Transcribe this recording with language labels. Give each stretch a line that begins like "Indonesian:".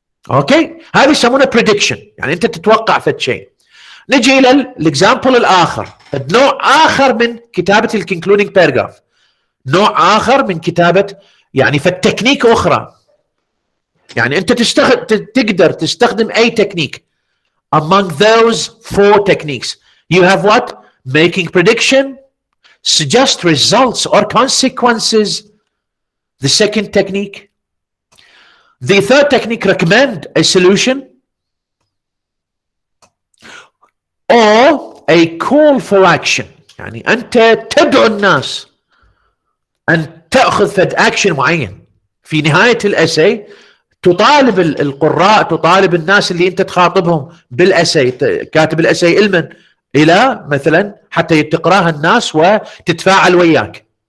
Arabic: اوكي؟ هذه يسمونه prediction، يعني انت تتوقع فد شيء. نجي الى الاكزامبل الاخر، نوع اخر من كتابه الكونكلودينج باراجراف، نوع اخر من كتابه يعني فد تكنيك اخرى. يعني انت تقدر تستخدم اي تكنيك.
English: Among those 4 techniques, you have what? Making prediction, suggest results or consequences, the second technique. The third technique, recommend a solution, or a call for action.
Arabic: يعني أنت تدعو الناس أن تأخذ فد action معين. في نهاية الأساي تطالب القراء، تطالب الناس اللي انت تخاطبهم بالاساي، كاتب الاساي لمن؟ الى مثلا حتى تقراها الناس وتتفاعل وياك.